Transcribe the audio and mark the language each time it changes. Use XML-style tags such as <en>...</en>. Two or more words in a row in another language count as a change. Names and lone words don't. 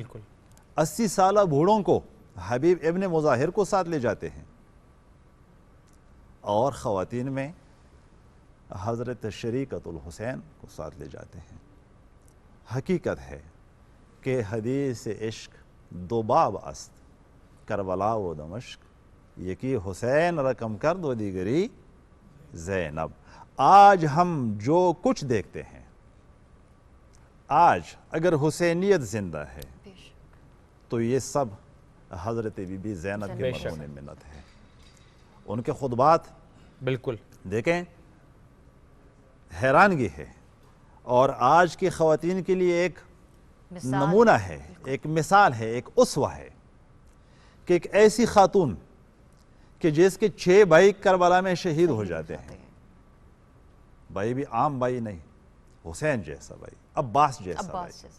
<ur>بالکل. 80 سالہ بوڑھوں کو حبیب ابن مظاہر کو ساتھ لے جاتے ہیں, اور خواتین میں حضرت شریکت الحسین کو ساتھ لے جاتے ہیں. حقیقت ہے کہ</ur> <fa>حدیث عشق 2 باب است, کربلا و دمشق, یکی حسین رقم کر دو دیگری زینب.</fa> <ur>آج ہم جو کچھ دیکھتے ہیں, آج اگر حسینیت زندہ ہے تو یہ سب حضرت بی بی زینب کے مرہون منت ہے. ان کے خطبات بالکل دیکھیں, حیرانگی ہے, اور آج کی خواتین کے لیے ایک نمونہ ہے, ایک مثال ہے, ایک اسوہ ہے کہ ایک ایسی خاتون کہ جس کے 6 بھائی کربلا میں شہید ہو جاتے ہیں, بھائی بھی عام بھائی نہیں, حسین جیسا بھائی, عباس جیسا بھائی,</ur>